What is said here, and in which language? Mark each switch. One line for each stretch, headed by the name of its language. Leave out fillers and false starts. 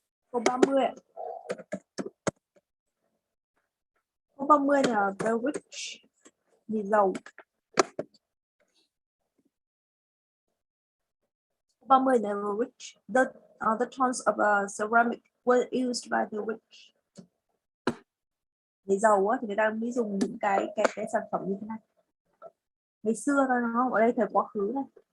Vietnamese: Câu 30 ạ. Câu 30 là
English: the rich,
Vietnamese: thì giàu. Câu
English: Formerly they were rich. The tons of ceramic were used by the rich.
Vietnamese: Người giàu á, thì người ta mới dùng những cái sản phẩm như thế này. Ngày xưa thôi, đúng không? Ở đây thời quá khứ này.